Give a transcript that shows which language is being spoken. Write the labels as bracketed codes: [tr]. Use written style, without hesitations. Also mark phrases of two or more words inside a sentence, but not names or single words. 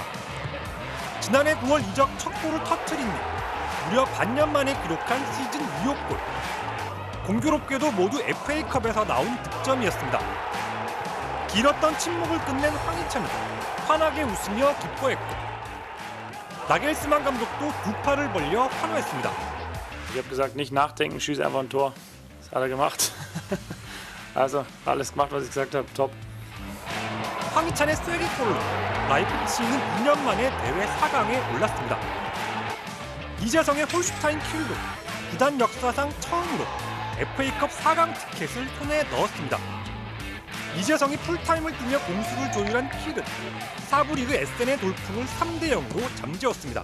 [ko] 지난해 9월 이적 첫 골을 터뜨린 뒤 무려 반년 만에 기록한 시즌 2호 골. 공교롭게도 모두 FA컵에서 나온 득점이었습니다. 길었던 침묵을 끝낸 황희찬은 환하게 웃으며 기뻐했고 나겔스만 감독도 두 팔을 벌려 환호했습니다. [de] Ich habe gesagt, nicht nachdenken, schieß einfach ein Tor. Das hat er gemacht. Also, alles gemacht, was ich gesagt habe. Top. [ko] 황희찬의 쐐기골로 라이프치히는 2년 만에 대회 4강에 올랐습니다. 이재성의 홀슈타인 킬로 구단 역사상 처음으로 FA컵 4강 티켓을 손에 넣었습니다. 이재성이 풀타임을 뛰며 공수를 조율한 킬은 4부 리그 SN의 돌풍을 3대 0으로 잠재웠습니다.